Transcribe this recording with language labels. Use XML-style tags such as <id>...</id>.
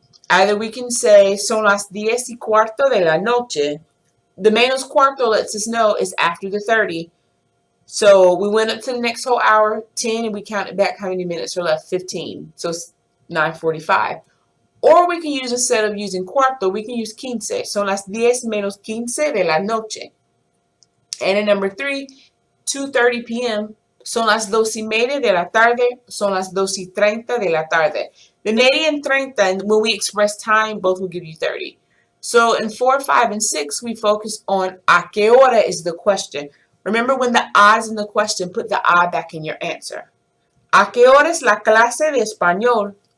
<en>Either we can say</en> <es>son las 10:15 de la noche.</es> <en>The menos cuarto lets us know it's after the 30. So we went up to the next whole hour, 10, and we counted back how many minutes are left, 15. So it's 9:45. Or we can use, instead of using cuarto, we can use quince.</en> <es>Son las 10 menos quince de la noche.</es> <en>And in number 3, 2:30 p.m.</en> <es>Son las 2:30 de la tarde. Son las 2:30 de la tarde.</es> <en>The media and 30, when we express time, both will give you 30. So in 4, 5, and 6, we focus on</en> <es>a qué hora</es> <en>is the question. Remember, when the a is in the question, put the a back in your answer.</en> <es>¿A qué hora es la clase de español?</es>